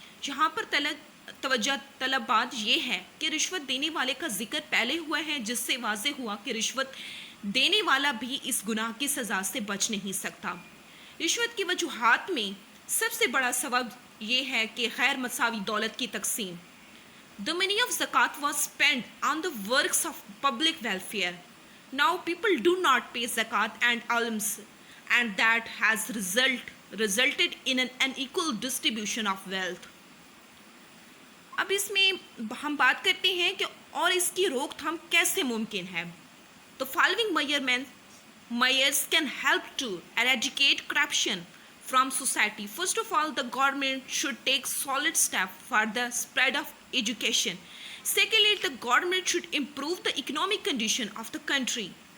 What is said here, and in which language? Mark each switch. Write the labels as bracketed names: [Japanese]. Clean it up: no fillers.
[Hindi] जहाँ पर तवज्जो तलब बात यह है कि रिश्वत देने वाले का जिक्र पहले हुआ है, जिससे वाज़ेह हुआ कि रिश्वत देने वाला भी इस गुनाह की सज़ा से बच नहीं सकता। रिश्वत की वजूहात में सबसे बड़ा सबब यह है कि गैर मसावी दौलत की तकसीम। [English] The money of zakat was spent on the works of public welfare. Now people do not pay zakat and alms, and that has resulted in an unequal distribution of wealth. [Hindi] अब इसमें हम बात करते हैं कि और इसकी रोकथाम कैसे मुमकिन है। तो [English] Following measures can help to eradicate corruption from society. First of all, the government should take solid steps for the spread of education. Secondly, the government should improve the economic condition of the country.